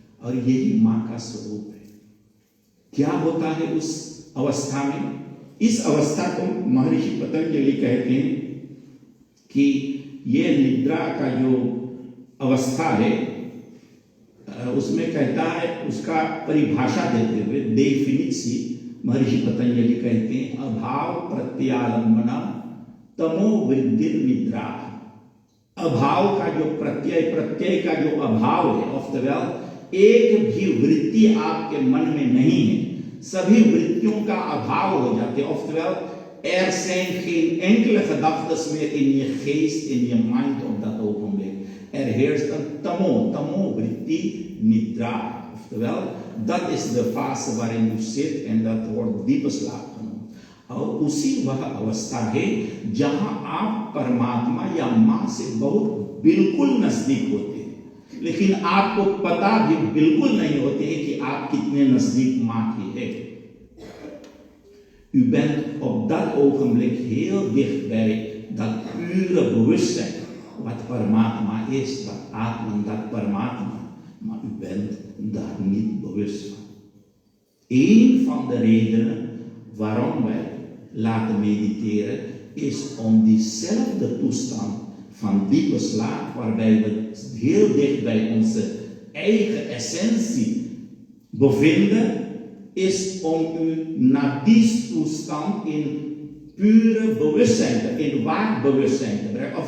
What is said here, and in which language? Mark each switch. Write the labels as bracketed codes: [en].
[hi] और यही मां का स्वरूप है। क्या होता है उस अवस्था में? इस अवस्था को महर्षि पतंजलि कहते हैं कि ये निद्रा का जो अवस्था है, उसमें कहता है, उसका परिभाषा देते हुए डेफिनिसी महर्षि पतंजलि कहते हैं [sa] अभाव प्रत्यालंबना तमो वृद्धि निद्रा। [hi] अभाव का जो प्रत्यय का जो अभाव है, oftewel एक भी वृत्ति आपके मन में नहीं है, सभी वृत्तियों का अभाव हो जाते हैं। [nl] oftewel er zijn geen enkele gedachten meer in je geest, in je mind op dat ogenblik। Er heerst een [sa] tamo vritti nidra, [nl] oftewel dat is de fase waarin u zit en dat wordt diepe slaap genoemd। [hi] और उसी वह अवस्था है जहां आप परमात्मा या मां से बहुत बिल्कुल नजदीक होते हैं, लेकिन आपको पता भी बिल्कुल नहीं होते हैं कि आप कितने नजदीक मां की है। [nl] U bent op dat ogenblik heel dicht bij dat pure bewustzijn wat Paramatma is, wat Atman, dat Paramatma, maar u bent daar niet bewust van। Een van de redenen waarom wij laten mediteren is om diezelfde toestand van diepe slaap, waarbij we heel dicht bij onze eigen essentie bevinden, is om u naar die toestand in pure bewustzijn, in waakbewustzijn te brengen.